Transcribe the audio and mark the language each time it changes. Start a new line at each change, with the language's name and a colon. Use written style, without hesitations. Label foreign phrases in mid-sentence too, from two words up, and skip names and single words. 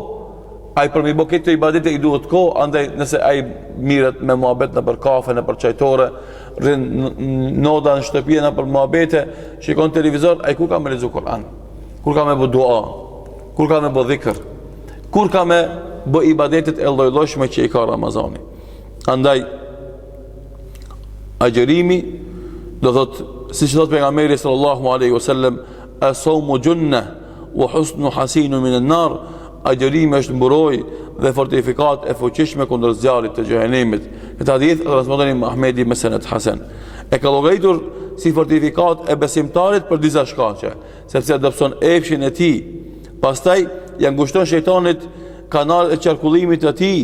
Albanian: Ai për mi bë këtë ibadete i duhet kohë, andaj nëse ai mirët me muhabet në për kafe, në për çajtore, rrin noda në shtëpi në për muhabete, shikon televizor, ai ku ka me lexu Kur'an? Kur ka me bë dua, kur ka me bë dhikr, kur ka me bë ibadetet e lloj-llojshme që i ka Ramazani. Andaj agjërimi do thot, siç thot pejgamberi
Arabic: صلى الله عليه وسلم, الصوم جنة وحصن حصين من النار,
Albanian: agjërimi është mburojë dhe fortifikat e fuqishme kundër zjarrit të xhehenemit. Këtë hadith transmeton Ahmedi me sanad hasan. E ka llogaritur si fortifikat e besimtarit për disa shkaqe, sepse dobëson epshin e tij. Pastaj ja ngushton shejtanit kanalet e qarkullimit të tij.